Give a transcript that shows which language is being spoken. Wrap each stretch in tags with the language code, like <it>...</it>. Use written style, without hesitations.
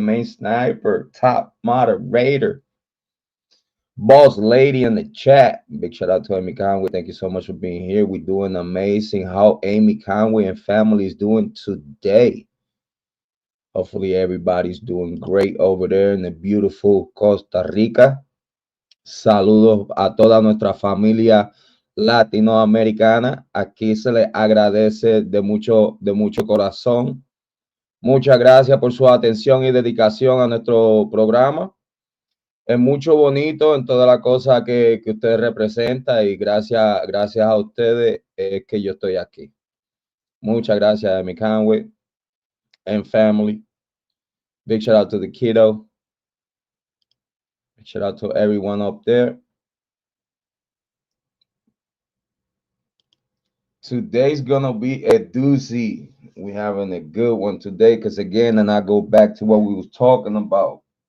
<en>Main sniper, top moderator, boss lady in the chat. Big shout out to Amy Conway. Thank you so much for being here. We're doing amazing. How Amy Conway and family is doing today. Hopefully everybody's doing great over there in the beautiful Costa Rica.</en> <es>Saludos a toda nuestra familia latinoamericana. Aquí se les agradece de mucho corazón. Muchas gracias por su atención y dedicación a nuestro programa. Es mucho bonito en toda la cosa que usted representa y gracias a ustedes es que yo estoy aquí. Muchas gracias, Amy Conway</es> <en>and family. Big shout out to the kiddo. Big shout out to everyone up there. Today's gonna be a doozy. We having a good one today because again, and I go back to what we was talking about.</en>